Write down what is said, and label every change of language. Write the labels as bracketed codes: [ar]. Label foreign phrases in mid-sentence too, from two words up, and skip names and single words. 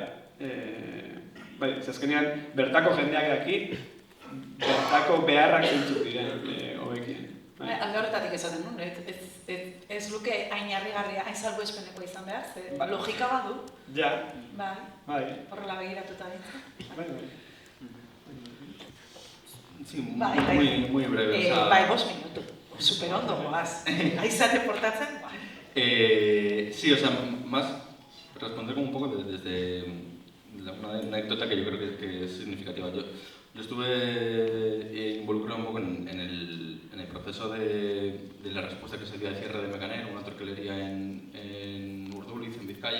[eu] Bai, azkenean bertako jendeak daki, bertako beharrak zentzuk diren hobekien. Alde horretatik esaten nuen, ez luke hain harrigarria, hain salbuespeneko izan behar, ze logika badu. Ja. Bai, horrela begiratuta ditzen. Bai. [es] Sí, muy breve. [eu] Bai, 5 minutu. Super ondo, goaz. Aizate portatzen, bai. [es] Sí, o sea, más responder como un poco desde una anécdota que yo creo que es significativa. Yo estuve involucrado un poco en el proceso de la respuesta que se dio al cierre de Mecaner, una torquelería en Urduliz, en Vizcaya,